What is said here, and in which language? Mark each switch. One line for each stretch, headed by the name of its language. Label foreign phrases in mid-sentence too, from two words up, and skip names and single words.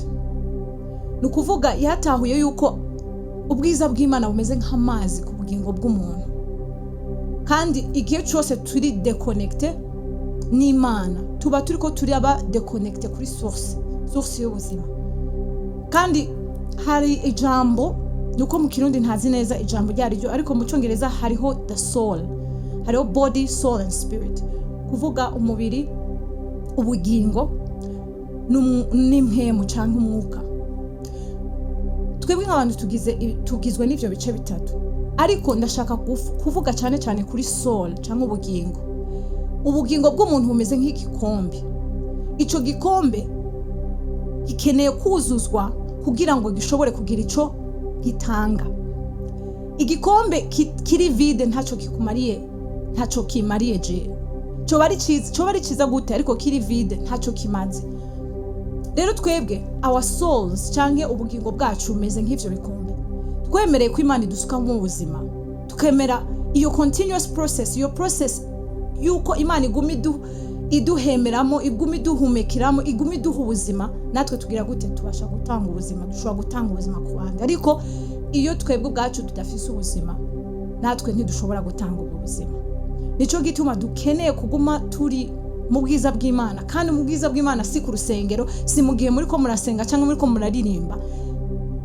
Rundi: Nukuvuga yatahuye yuko ubwiza bw'Imana bumeze nk'amazi ku bugingo bw'umuntu, kandi igihe cyose turi deconnected n'Imana, tuba turiko turi aba deconnected kuri source y'ubuzima. Kandi hari ijambo, nuko mu Kirundi ntazi neza ijambo ryaryo, ariko mu Cyongereza hariho
English: the soul,
Rundi: hariho
English: body, soul and spirit,
Rundi: kuvuga umubiri, ubugingo n'impemu canke umwuka. Twebwe nk'abantu tugizwe n'ivyo bice bitatu, ariko ndashaka kuvuga cyane kuri soul canke ubugingo. Ubugingo bw'umuntu bumeze nk'igikombe. Ico gikombe gikeneye kuzuzwa kugira ngo gishobore kugira ico gitanga. Igikombe kiri vide ntaco kikumariye, ntaco kimariye je. Cyo bari ciza gute, ariko kiri vide ntaco kimaze. Rero twebwe
English: our souls
Rundi: canke ubugingo bwacu bumeze nk'ivyo bikombe. Twemereye ko Imana idusuka mu buzima, tukemera iyo
English: continuous process,
Rundi: iyo process yuko Imana iguma iduhemeramo, iguma iduhumekiramo, iguma iduha ubuzima, natwe tugira gute tubasha gutanga ubuzima, dushobora gutanga ubuzima ku bandi. Ariko iyo twebwe ubwacu tudafise ubuzima, natwe ntidushobora gutanga ubwo buzima. Nico gituma dukeneye kuguma turi mu bwiza bw'Imana, kandi mu bwiza bw'Imana si ku rusengero, si mu gihe muri ko murasenga cyangwa muri ko muraririmba.